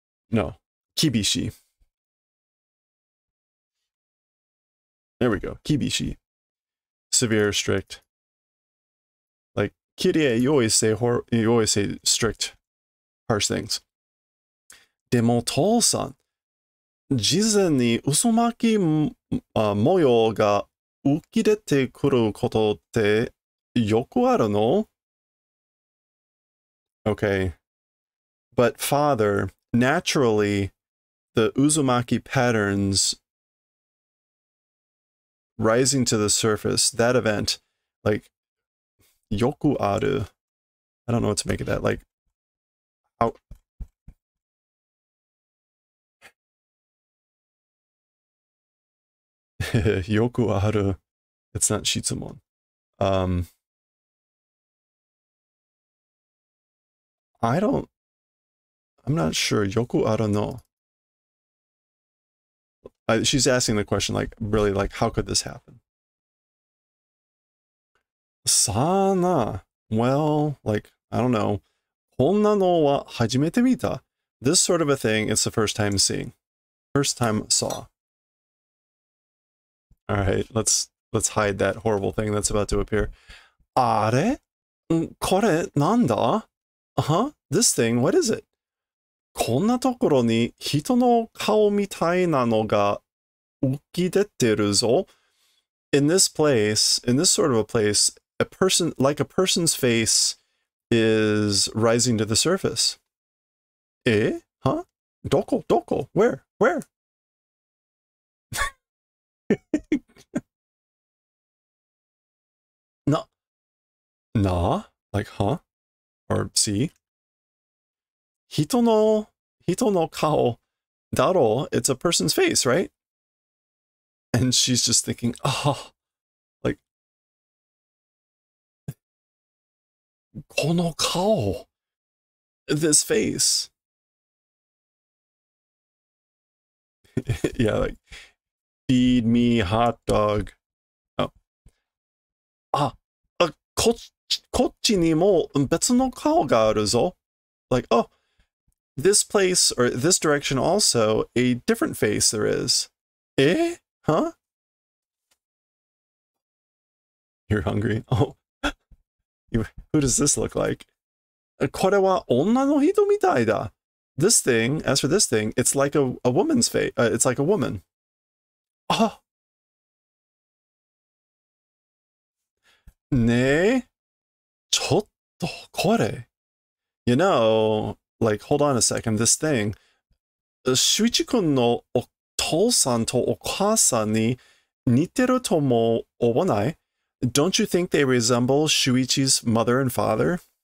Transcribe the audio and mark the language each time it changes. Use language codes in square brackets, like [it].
[en] No, Kibishi. There we go, Kibishi. Severe, strict. Like, Kirie, you always say strict, harsh things. [ja] Demo Tol-san, 事前に嘘巻き模様が浮き出てくることってよくあるの? [en] Okay. But father, naturally, the Uzumaki patterns rising to the surface, that event, like, [ja] yoku aru. [en] I don't know what to make of that. Like, how... [ja] yoku aru. [en] It's not Shitsumon. I'm not sure. [ja] Yoku aru no. [en] She's asking the question, like, really, like, how could this happen? Sana. Well, like, I don't know. [ja] こんなのは初めて見た. [en] This sort of a thing, it's the first time seeing. First time saw. All right, let's hide that horrible thing that's about to appear. [ja] あれ?これなんだ? [en] Uh-huh, this thing, what is it? [ja] こんなところに人の顔みたいなのが浮き出てるぞ. [en] In this place, in this sort of a place, a person's face is rising to the surface. Eh? Huh? [ja] Doko? [en] Where? Na? Like, huh? Or see? [ja] Hito no kao daro, [en] it's a person's face, right? And she's just thinking, oh, like, [ja] kono kao, [en] this face. Yeah, like feed me hot dog. Oh. [ja] こっちにも別の顔があるぞ. [en] Like, oh, this place or this direction also a different face there is. Eh? Huh? You're hungry? Oh, who does this look like? [ja] これは女の人みたいだ. [en] This thing, as for this thing, it's like a woman's face. It's like a woman. [ja] Ah, ねえ、ちょっとこれ. [en] You know, like, hold on a second, this thing. [ja] Shuichi-kun no otou-san to okaasan ni niteru to mo owanai? [en] Don't you think they resemble Shuichi's mother and father?